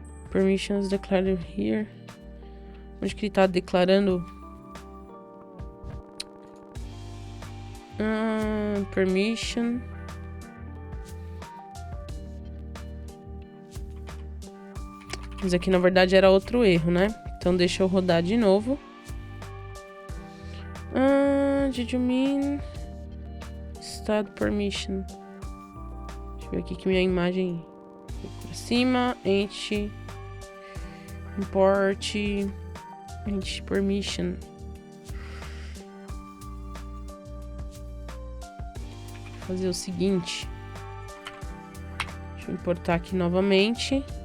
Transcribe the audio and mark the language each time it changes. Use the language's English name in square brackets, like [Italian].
[English] Permissions declared here. [Portuguese] Onde que ele tá declarando? [English] Permission. [Portuguese] Mas aqui na verdade era outro erro, né? Então deixa eu rodar de novo. [English] Did you mean start permission? [Portuguese] Deixa eu ver aqui que minha imagem foi pra cima. [English] Import permission. [Portuguese] Fazer o seguinte. Deixa eu importar aqui novamente.